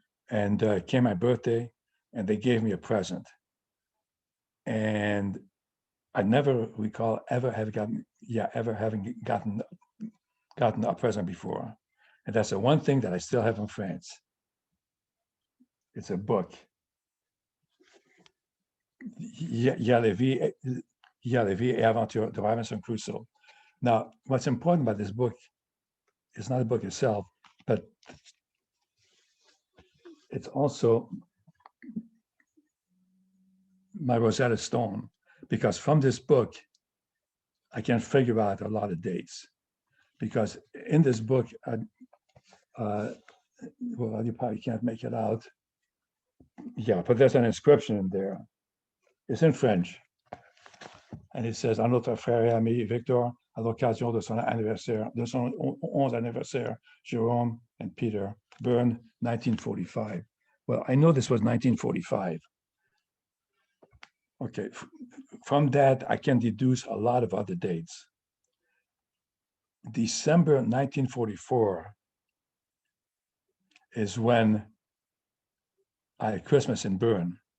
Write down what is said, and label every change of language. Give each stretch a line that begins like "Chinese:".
English: And it came my birthday, and they gave me a present. And I never recall ever having gotten a present before. And that's the one thing that I still have from France. It's a book.
French: Il y a la vie et aventure de Robinson Crusoe.
English: Now, what's important about this book is not the book itself, but it's also my Rosetta Stone, because from this book, I can figure out a lot of dates. Because in this book, well, you probably can't make it out. Yeah, but there's an inscription in there. It's in French. And it says,
French: à notre frère et ami Victor, à l'occasion de son 11e anniversaire,
English: Jerome and Peter, Bern, 1945. Well, I know this was 1945. Okay, from that, I can deduce a lot of other dates. December 1944 is when I had Christmas in Bern.